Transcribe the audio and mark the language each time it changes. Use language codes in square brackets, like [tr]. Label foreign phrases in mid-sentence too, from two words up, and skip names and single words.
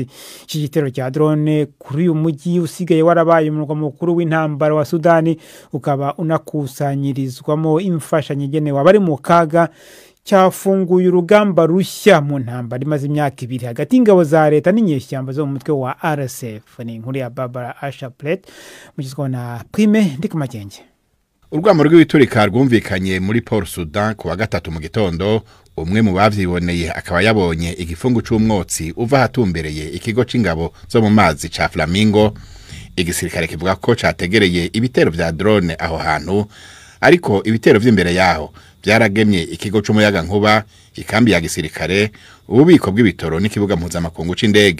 [rw] Iki gitero cya drone kuri uyu mujyi usigaye warabaye umurwa mukuru w'intambara wa Sudani, ukaba unakusanyirizwamo imfashanyo igenewe abari mu kaga, cyafunguye urugamba rushya mu ntambara imaze imyaka 2 hagati y'ingabo za leta n'inyeshyamba zo mu mutwe wa RSF. Ni inkuru ya Barbara Ashaplet mugizwe na Prime Ndikumakenge. [rn] Urwamo rw'ibiturika rwumvikanye muri Port Sudan ku wa gatatu mu gitondo. Umwe mu bavyiboneye akaba yabonye igifungu c'umwotsi uva hatumbereye ikigo c'ingabo zo mu mazi ca Flamingo. Igisirikare kivuga ko categereye ibitero vya drone aho hantu, ariko ibitero vy'imbere yaho byaragemye ikigo c'umuyaga nkuba, ikambi ya gisirikare, ububiko bw'ibitoro n'ikibuga mpuzamakungu c'indege.